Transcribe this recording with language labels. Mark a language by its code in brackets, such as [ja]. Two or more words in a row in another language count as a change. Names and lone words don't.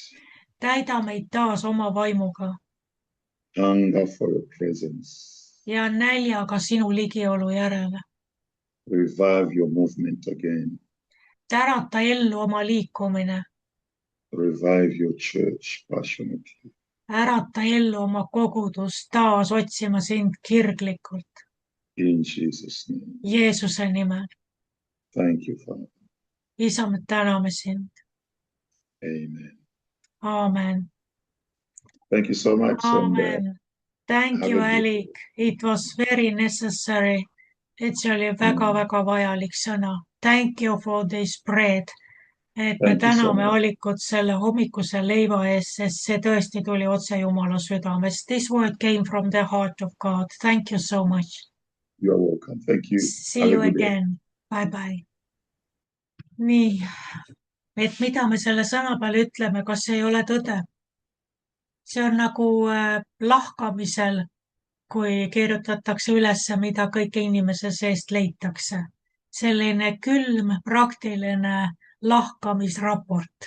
[et] Täida meid taas oma vaimuga. [en] Hunger for your presence. [et] Ja näljaga sinu ligiolu järele. [en] Revive your movement again. [et] Tärata ellu oma liikumine. [en] Revive your church passionately. [et] Ärata ellu oma kogudust taas otsima sind kirglikult. [en] In Jesus' name. [et] Jeesuse nimel. [en] Thank you, Father. [et] Isa, me täname sind. [en] Amen. [et] Amen. [en] Thank you so much. Amen. Thank you, Alec. It was very necessary. [et] See oli väga-väga vajalik sõna. [en] Thank you for this bread. [et] Et me täname Alikut selle hommikuse leiva ees, sest see tõesti tuli otse Jumala südamest. [en] This word came from the heart of God. Thank you so much. You are welcome. Thank you. See you again. Bye-bye. [et] Nii, et mida me selle sõna peale ütleme, kas see ei ole tõde? See on nagu lahkamisel, kui kirjutatakse üles, mida kõike inimese seest leitakse. Selline külm, praktiline lahkamisraport.